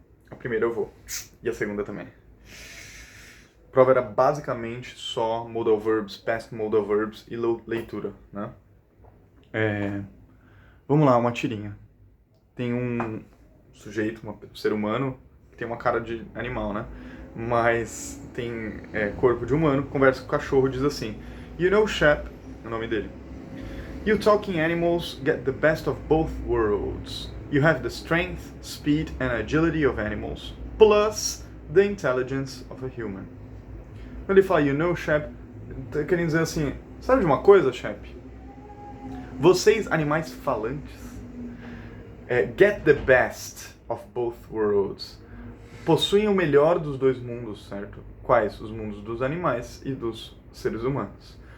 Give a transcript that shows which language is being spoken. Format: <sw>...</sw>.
<pt>A primeira eu vou, e a segunda também. A prova era basicamente só modal verbs, past modal verbs e leitura, né? Vamos lá, uma tirinha. Tem um sujeito, um ser humano, que tem uma cara de animal, né? Mas tem corpo de humano, conversa com o cachorro, diz assim:</pt> <en>You know, Shep,</en> <pt>é o nome dele.</pt> <en>You talking animals get the best of both worlds. You have the strength, speed and agility of animals, plus the intelligence of a human.</en> <pt>Quando ele fala,</pt> <en>you know, Shep,</en> <pt>tá querendo dizer assim, sabe de uma coisa, Shep? Vocês, animais falantes,</pt> <en>get the best of both worlds.</en> <pt>Possuem o melhor dos dois mundos, certo? Quais? Os mundos dos animais e dos seres humanos.</pt>